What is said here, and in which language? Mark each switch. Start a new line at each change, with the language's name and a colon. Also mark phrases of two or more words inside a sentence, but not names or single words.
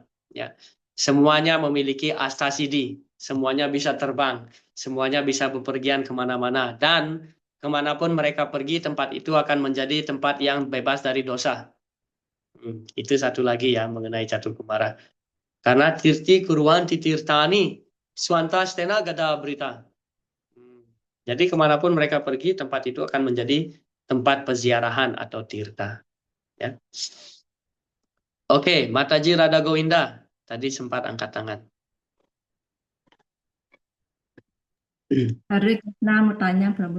Indonesian: Ya, semuanya memiliki astasiddhi, semuanya bisa terbang, semuanya bisa bepergian kemana-mana, dan kemanapun mereka pergi, tempat itu akan menjadi tempat yang bebas dari dosa. Itu satu lagi ya mengenai Catur Kumara.
Sanskrit: Karena tirti kurwanti tirtani swanta stena gada berita.
Indonesian: Jadi kemanapun mereka pergi, tempat itu akan menjadi tempat peziarahan atau tirta. Ya. Oke, Mataji Radha Govinda tadi sempat angkat tangan. Hare Krishna mau tanya, Prabu.